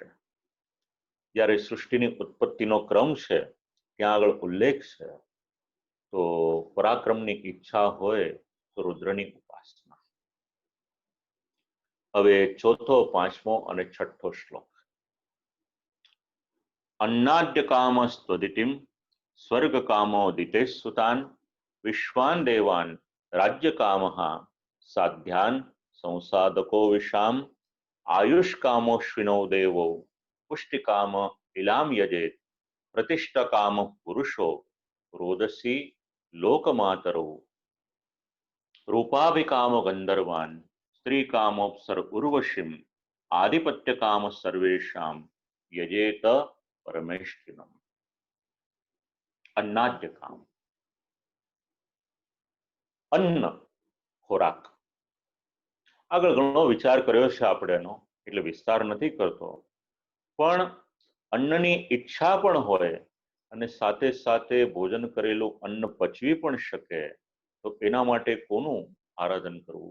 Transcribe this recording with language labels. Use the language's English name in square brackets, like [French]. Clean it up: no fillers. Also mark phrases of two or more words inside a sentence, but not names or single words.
[Gujarati] જ્યારે સૃષ્ટિની ઉત્પત્તિનો ક્રમ છે ત્યાં આગળ ઉલ્લેખ છે. તો પરાક્રમની ઈચ્છા હોય તો રુદ્રની ઉપાસના. હવે ચોથો, પાંચમો અને છઠ્ઠો શ્લોક. [Sanskrit] अन्नाद्य काम स्वदितिम स्वर्ग कामो दितेश सुतान विश्वान देवान राज्य काम साध्यान संसाधको विशाम आयुष कामोश्विनो देवो पुष्टि काम इलाम यजेत प्रतिष्ठा काम पुरुषो रोदसी लोकमातरो रूपाभिकाम गंधर्वान स्त्री कामोपसर उर्वशीम आधिपत्य काम सर्वेशाम यजेत परमेष्ठिनम। अन्नाद्य काम, [Gujarati] અન્ન ખોરાક. આગળ ઘણો વિચાર કર્યો છે આપણે એનો, એટલે વિસ્તાર નથી કરતો, પણ અન્નની ઈચ્છા પણ હોય અને સાથે સાથે ભોજન કરેલું અન્ન પચવી પણ શકે, તો એના માટે કોનું આરાધન કરવું?